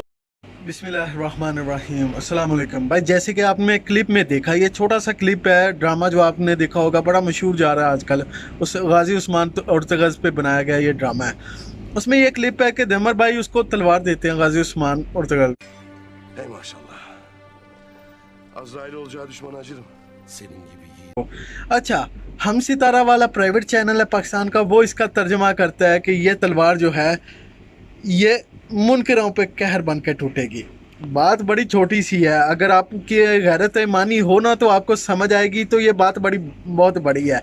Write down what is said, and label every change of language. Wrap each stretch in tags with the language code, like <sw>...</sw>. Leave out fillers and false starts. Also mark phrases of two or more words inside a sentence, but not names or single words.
<ar>بسم الله الرحمن الرحيم، السلام عليكم.</ar> <ur>بھائی جیسے کہ آپ نے کلپ میں دیکھا، یہ چھوٹا سا کلپ ہے، ڈرامہ جو آپ نے دیکھا ہوگا، بڑا مشہور جا رہا ہے آج کل. اس غازی عثمان ارطغرل پہ بنایا گیا یہ ڈرامہ ہے. اس میں یہ کلپ ہے کہ دمر بھائی اس کو تلوار دیتے ہیں، غازی عثمان ارطغرل.</ur> <tr>Ey maşallah. Azrail olacağı düşmana acırım. Senin gibi yiğit.</tr> <ur>اچھا، ہم ستارہ والا</ur> <en>private channel</en> <ur>ہے پاکستان کا، وہ اس کا ترجمہ کرتا ہے کہ یہ تلوار جو ہے یہ منکروں پہ قہر بن کے ٹوٹے گی. بات بڑی چھوٹی سی ہے، اگر آپ کی غیرت ایمانی ہو نا تو آپ کو سمجھ آئے گی، تو یہ بات بہت بڑی ہے.</ur>